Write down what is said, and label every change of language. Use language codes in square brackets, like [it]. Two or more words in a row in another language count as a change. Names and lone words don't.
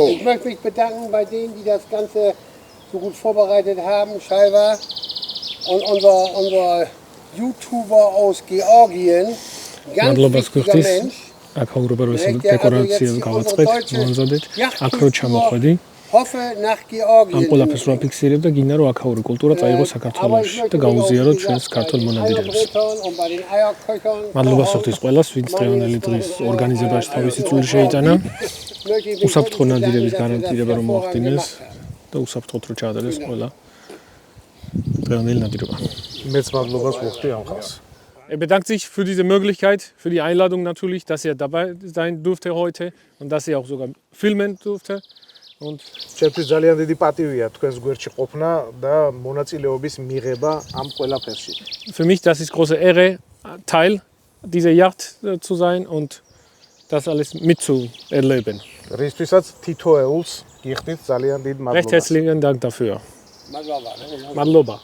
[de] Ich möchte mich bedanken bei denen, die das Ganze so gut vorbereitet haben. Scheiber und unser YouTuber aus Georgien. Ganz wichtiger Mensch. Hoffe nach Georgien. [ka] ამ ყველაფერს რა ფიქსირებ და გინდა რომ აქაური კულტურა წაიღო საქართველოში და გაუზიაროთ ჩვენს ქართულ მონადირეებს. მადლობა სოხთის ყველას, ვინც დღევანდელი დღის ორგანიზებაში თავისი წვლილი შეიტანა. უსაფრთხო ნადირების გარანტირება რომ მოახდინეს და უსაფრთხოდ რომ ჩაადარეს ყველა დღევანდელი ნადირობა. მეც მადლობას ვუხდი ამ ხალხს. [de] Er bedankt sich für diese Möglichkeit, für die Einladung natürlich, dass er dabei sein durfte heute und dass er auch sogar filmen durfte. Und [ka] ჩემთვის ძალიან დიდი პატივია თქვენს გვერდში ყოფნა და მონაწილეობის მიღება ამ ყველაფერში. [de] Für mich das ist große Ehre, Teil dieser Yacht zu sein und das alles mitzuerleben. [ka] რისთვისაც თითოეულს გიხდით ძალიან დიდ მადლობას. [de] Recht herzlichen Dank dafür. Madloba.